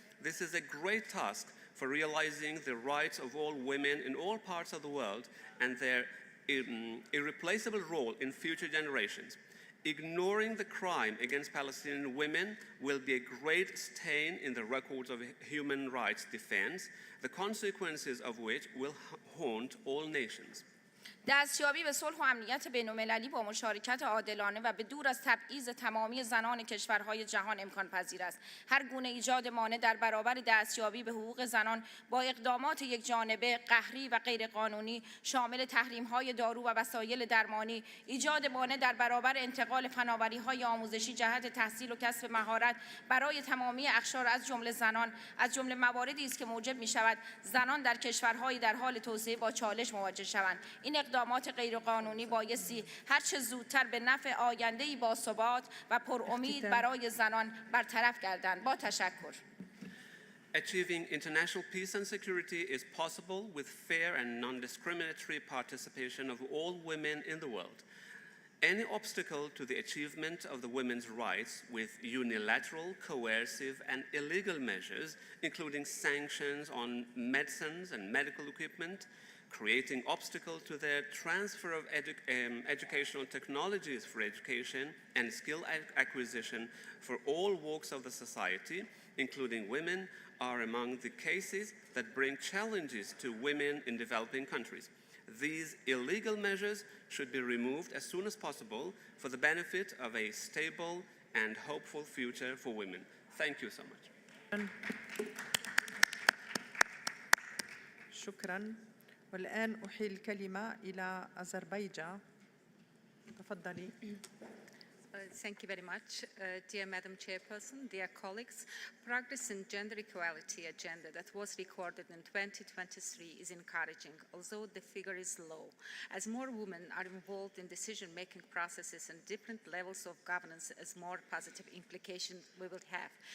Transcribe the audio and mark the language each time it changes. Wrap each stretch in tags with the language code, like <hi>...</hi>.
<en>This is a great task for realizing the rights of all women in all parts of the world and their irreplaceable role in future generations. Ignoring the crime against Palestinian women will be a great stain in the records of human rights defense, the consequences of which will haunt all nations.</en> <fa>دستیابی به صلح و امنیت بین‌المللی با مشارکت عادلانه و به دور از تبعیض تمامی زنان کشورهای جهان امکان پذیر است. هر گونه ایجاد مانع در برابر دستیابی به حقوق زنان با اقدامات یکجانبه، قهری و غیرقانونی شامل تحریم‌های دارو و وسایل درمانی، ایجاد مانع در برابر انتقال فناوری‌های آموزشی جهت تحصیل و کسب مهارت برای تمامی اقشار از جمله زنان، از جمله مواردی است که موجب می‌شود زنان در کشورهای در حال توسعه با چالش مواجه شوند. این اقدامات غیرقانونی بایستی هر چه زودتر به نفع آینده‌ای باثبات و پرامید برای زنان برطرف گردند. با تشکر.</fa> <en>Achieving international peace and security is possible with fair and non-discriminatory participation of all women in the world. Any obstacle to the achievement of the women's rights with unilateral, coercive, and illegal measures, including sanctions on medicines and medical equipment, creating obstacle to their transfer of educational technologies for education and skill acquisition for all walks of the society, including women, are among the cases that bring challenges to women in developing countries. These illegal measures should be removed as soon as possible for the benefit of a stable and hopeful future for women. Thank you so much.</en> <ar>شكراً. والآن أحيل الكلمة إلى أذربيجان. تفضلي.</ar> <en>Thank you very much, dear Madam Chairperson, dear colleagues. Progress in gender equality agenda that was recorded in 2023 is encouraging, although the figure is low. As more women are involved in decision-making processes and different levels of governance, as more positive implications we will have.</en>